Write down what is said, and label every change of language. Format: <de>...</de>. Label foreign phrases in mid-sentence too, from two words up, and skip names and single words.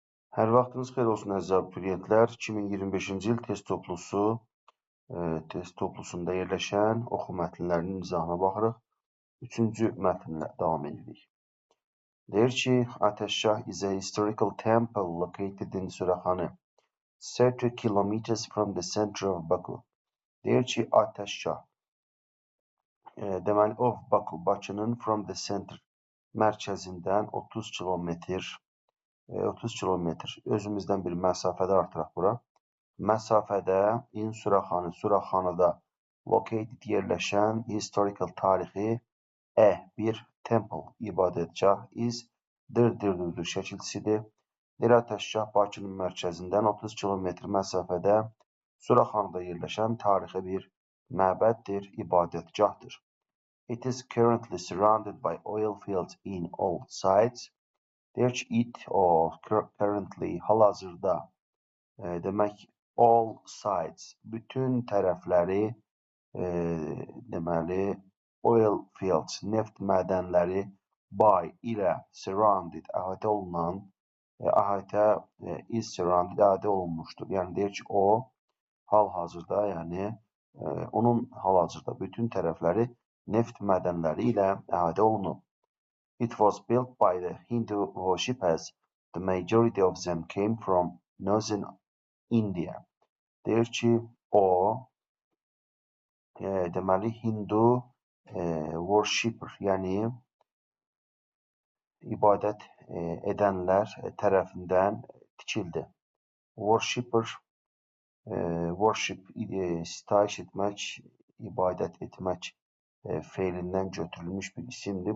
<az>Hər vaxtınız xeyir olsun əziz abituriyentlər. 2025-ci il test toplusunda yerləşən oxu mətnlərinin izahına baxırıq. 3-cü mətnlə davam edirik. Deyir ki,</az> <en>Atəşşah is a historical temple located in Suraxanı, 30 kilometers from the center of Baku.</en> <az>Deyir ki, Atəşşah, deməli</az> <en>of Baku,</en> <az>Bakının</az> <en>from the center,</en> <az>mərkəzindən 30 kilometr, özümüzdən bir məsafədə artıraq bura. Məsafədə</az> <en>in Suraxanı,</en> <az>Suraxanıda located yerləşən historical tarixi bir temple, ibadətgah is dırdır şəkilçisidir. Deyir Atəşşah Bakının mərkəzindən 30 kilometr məsafədə Suraxanıda yerləşən tarixi bir məbəddir, ibadətgahdır.</az> <en>It is currently surrounded by oil fields in all sides.</en> <az>Deyir ki, currently, hal-hazırda, demək,</az> <en>all sides,</en> <az>bütün tərəfləri, deməli,</az> <en>oil fields,</en> <az>neft mədənləri by ilə surrounded, əhatə olunan,</az> <en>is surrounded,</en> <az>əhatə olunmuşdur. Yəni, deyir ki, o, hal-hazırda, yəni, onun hal-hazırda bütün tərəfləri neft mədənləri ilə əhatə olunub.</az> <en>It was built by the Hindu worshippers. The majority of them came from northern India.</en> <az>Deyir ki, o, deməli,</az> <en>Hindu worshipper,</en> <az>yəni ibadət edənlər tərəfindən tikildi. Worshipper, worship, sitayiş etmək, ibadət etmək feilindən götürülmüş bir isimdir.</az>